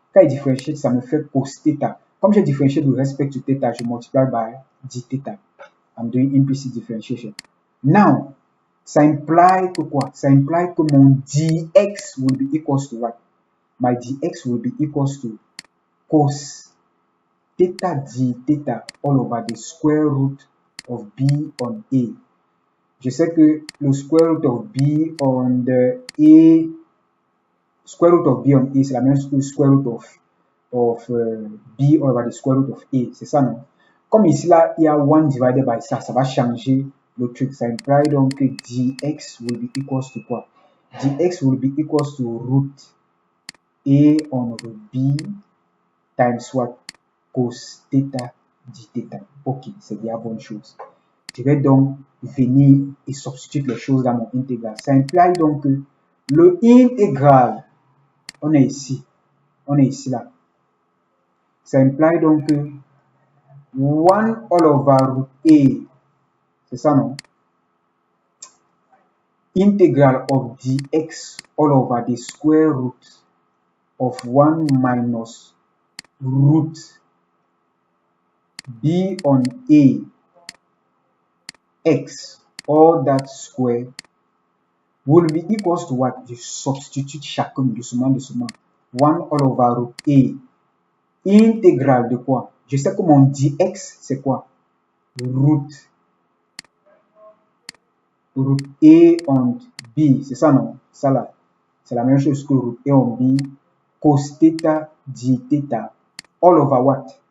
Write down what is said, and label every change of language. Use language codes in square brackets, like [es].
[fr] Quand je differentiate, ça me fait cos theta. Comme je differentiate [en] with respect to theta, [fr] je multiply by d theta. [en] I'm doing implicit differentiation. Now, [fr] ça implies que quoi? [en] Ça implies que mon dx will be equals to what? My dx will be equals to cos theta d theta all over the square root of b on a. Je sais que le square root of b on the a, square root of b on a, c'est la même chose que le square root of b all over the square root of a. C'est ça, non? [fr] Comme ici, là, il y a 1 divided by ça, ça va changer le truc. Ça implique donc que dx [en] will be equals to [fr] quoi? [en] Dx will be equals to root a on root b times what? Cos theta d theta. [fr] Ok, c'est bien bonne chose. Je vais donc venir et substituer les choses dans mon intégral. Ça implique donc que le intégral, on est ici là. Ça implique donc que [en] 1 all over root a, [fr] c'est ça non? [en] Integral of dx all over the square root of 1 minus root b on a x all that square will be equals to what? [fr] Je substitue chacun doucement. [en] 1 all over root a [fr] intégral de quoi? Je sais que mon dx c'est quoi? Root a on b, c'est ça non? Ça là, c'est la même chose que [en] root a on b cos theta d theta all over what?